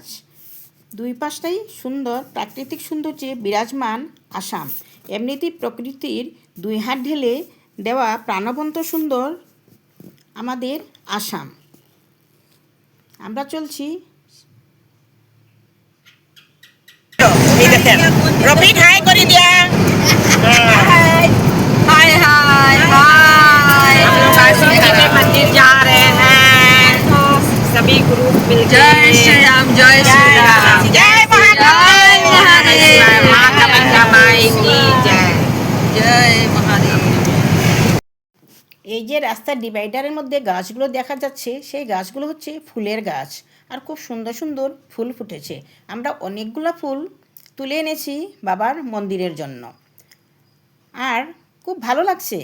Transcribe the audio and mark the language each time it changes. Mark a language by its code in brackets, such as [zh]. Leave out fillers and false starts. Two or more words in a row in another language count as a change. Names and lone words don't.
[bn] দুই পাশটাই সুন্দর প্রাকৃতিক সৌন্দর্যে বিরাজমান আসাম। এমনিতেই প্রকৃতির দুই হাত ঢেলে দেওয়া প্রাণবন্ত সুন্দর আমাদের আসাম। আমরা চলছি। এই দেখেন, রফিক হাই করে দিয়া। [hi] हाय हाय हाय हाय, हम लोग काशी के मंदिर जा रहे हैं, सभी ग्रुप मिल जय श्री राम, जय श्री राम, जय महादेव, माँ कामाख्या माई की जय, जय महादेव। [bn] এই যে রাস্তার ডিভাইডারের মধ্যে গাছগুলো দেখা যাচ্ছে, সেই গাছগুলো হচ্ছে ফুলের গাছ আর খুব সুন্দর সুন্দর ফুল ফুটেছে। আমরা অনেকগুলো ফুল তুলে এনেছি বাবার মন্দিরের জন্য। আর খুব ভালো লাগছে।